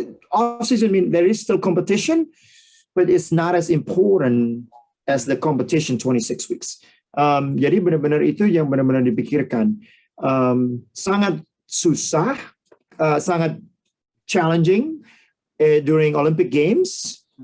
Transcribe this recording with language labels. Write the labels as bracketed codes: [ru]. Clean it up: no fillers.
[en] Off season mean there is still competition, but it's not as important as the competition 26 weeks. [id] Jadi benar-benar itu yang benar-benar dipikirkan. Sangat susah, sangat [en] challenging during Olympic Games.